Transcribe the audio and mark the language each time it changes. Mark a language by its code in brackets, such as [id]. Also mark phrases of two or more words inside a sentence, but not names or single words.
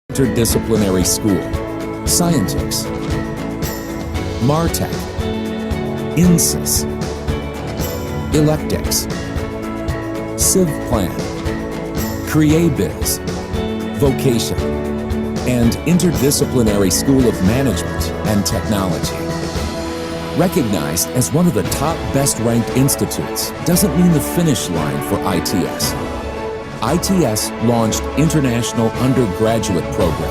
[en] Interdisciplinary School, Scientix, Martech, INSYS, Electix, CivPlan, CreaBiz, Vocation, and Interdisciplinary School of Management and Technology. Recognized as one of the top best-ranked institutes doesn't mean the finish line for ITS. ITS launched International Undergraduate Program.